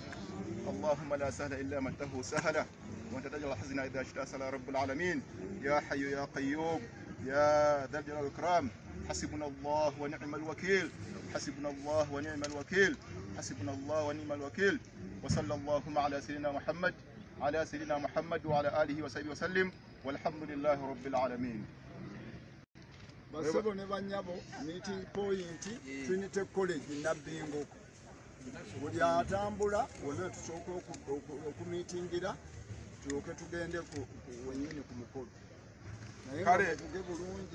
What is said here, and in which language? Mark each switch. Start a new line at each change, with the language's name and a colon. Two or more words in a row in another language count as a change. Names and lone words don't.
Arabic: اللهم لا سهل إلا ما جعلته سهلا وأنت تجعل الحزن إذا شئت سهلا رب العالمين يا حي يا قيوم يا ذا الجلال والإكرام حسبنا الله ونعم الوكيل حسبنا الله ونعم الوكيل حسبنا الله ونعم الوكيل وصلى اللهم على سيدنا محمد وعلى آله وصحبه وسلم والحمد لله رب العالمين.
Ganda: basebo ne banyabo
English: meeting point
Ganda: Trinity College Nabbingo buli atambula wonna tusooka okumiitingira tulyoke tugende wennyini ku mukolo naye nga bulungi